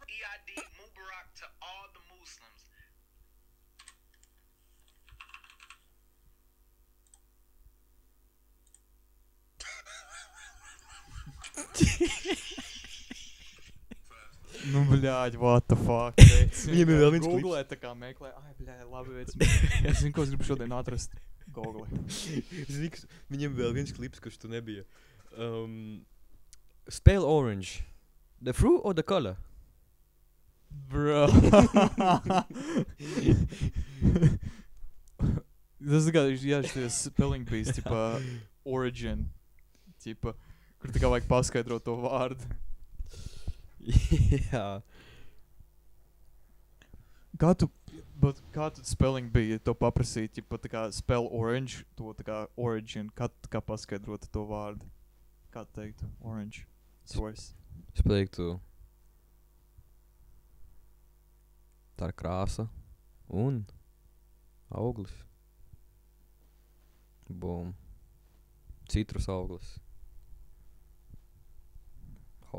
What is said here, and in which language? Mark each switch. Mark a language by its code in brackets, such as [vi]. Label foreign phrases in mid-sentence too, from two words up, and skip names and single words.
[en] EID Mubarak to all the Muslims. [lv] Nu, bļāģ, [en] what the fuck. [lv] Viņam ir vēl viens klips. Googlē tā kā meklē. Ai, bļāģ, labi, veic. Es zinu, ko es gribu šodien atrast. Googlē. Viņam vēl viens klips, kurš tu nebija. [en] Spell orange. The fruit or the color? Bro. [lv] Tas tā kā, jā, šies [en] spelling bees, [lv] tipa, origin. Tipa, kur tā kā vajag paskaidrot to vārdu. Jā. Kā tu spelling bija to paprasīt, ja pat tā kā [en] spell orange, [lv] to tā kā origin, kā paskaidrot to vārdu? Kā teikt? [en] Orange. Source. [lv] Es pateiktu, tā ir krāsa un auglis. Bum. Citrus auglis. Ho.